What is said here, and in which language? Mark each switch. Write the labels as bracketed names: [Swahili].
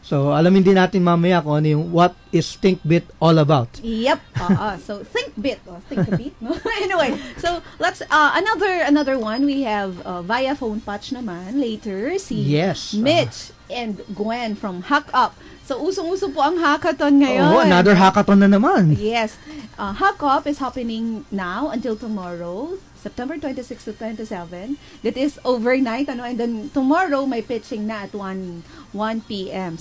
[Filipino] So, alamin din natin mamaya kung ano yung [English] what is Think Bit all about. Yep. So think bit. Think a bit. No? Anyway, so let's another one. We have via phone patch naman later si Yes. Mitch and Gwen from Hack Up. [Filipino] So usong-uso po ang hackathon ngayon. [English] Oh, another hackathon na naman. Yes. Hack Up is happening now until tomorrow, September 26 to 27. That is overnight, and then tomorrow [Filipino] may pitching na [English] at 1 p.m.